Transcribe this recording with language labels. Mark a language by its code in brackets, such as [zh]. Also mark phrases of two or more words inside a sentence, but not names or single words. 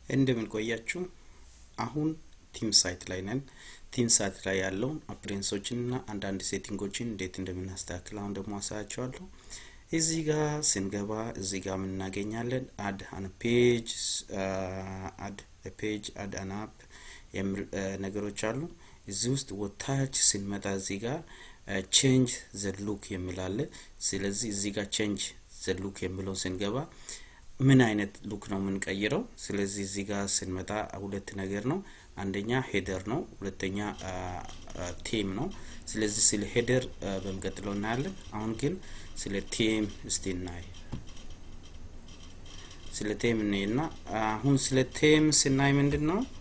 [am] እንደምን ቆያችሁ አሁን [en] team site [am] ላይ ነን [en] team site [am] ላይ ያለው አፕሬንሶችንና አንዳንድ ሴቲንጎችን እንዴት እንደምናስተካክል አሁን ደግሞ አሳያችኋለሁ እዚህ ጋር ስንገባ እዚህ ጋር ምን እናገኛለን [en] add an page add an app [am] ነገሮች አሉ እዚህ ውስጥ ወታች ስንመጣ እዚህ ጋር [en] change the look [am] የሚላል ስለዚህ እዚህ ጋር [en] change the look [am] የሚለው ስንገባ ምን አይነት ሉክ ነው ምን ቀይረው ስለዚህ እዚህ ጋር ስንመጣ ሁለት ነገር ነው አንደኛ ሄደር ነው ሁለተኛ ቲም ነው ስለዚህ ስለ ሄደር በመቀጠለው እናያለን አሁን ግን ስለ ቲም እስቲናይ ስለ ቲም ነውና አሁን ስለ ቲም ስናይ ምንድነው